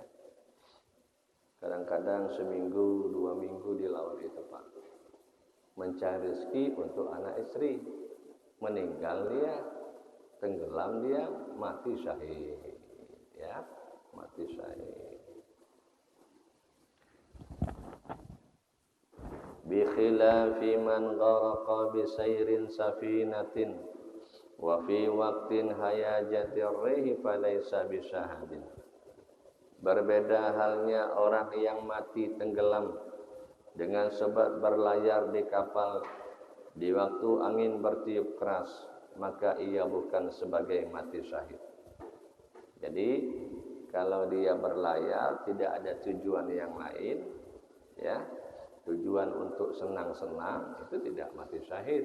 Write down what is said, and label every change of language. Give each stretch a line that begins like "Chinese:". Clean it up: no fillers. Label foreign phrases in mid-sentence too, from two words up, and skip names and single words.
Indonesian: Kadang-kadang seminggu, 2 minggu di laut itu Pak. Mencari rezeki untuk anak istri. Meninggal dia, tenggelam dia, mati syahid. Ya, mati syahid.
Arabic: بخلاف من غرق بسير سفينة وفي وقت هيجان الريح فليس بشهادة.
Indonesian: Berbeda halnya orang yang mati tenggelam dengan sebab berlayar di kapal di waktu angin bertiup keras, maka ia bukan sebagai mati syahid. Jadi kalau dia berlayar tidak ada tujuan yang lain, ya, tujuan untuk senang-senang, itu tidak mati syahid.